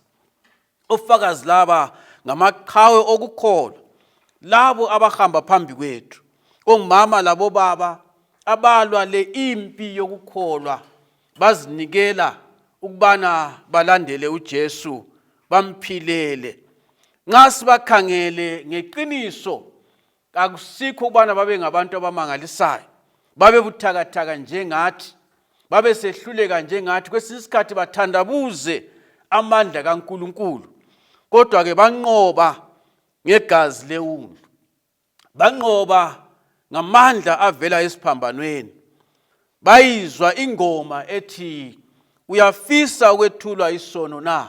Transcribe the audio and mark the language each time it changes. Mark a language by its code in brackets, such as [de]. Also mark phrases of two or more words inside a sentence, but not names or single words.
[nd] Ofakazi laba ngamaqhawe okukholwa, labo abahamba phambi kwethu, omama labo baba abalwa le impi yokukholwa, bazinikela ukubana balandele uJesu, bamphilele. Nxa sibakhangele ngeqiniso akusikho ukubana babe ngabantu abamangalisayo, babe buthakathaka njengathi, babe sehluleka njengathi, kwesinye isikhathi bathandabuze amandla kaNkulunkulu. Kodwa ke banqoba ngegazi leWundlu, banqoba ngamandla avela esiphambanweni. Bayizwa ingoma ethi uyafisa ukwethulwa isono na?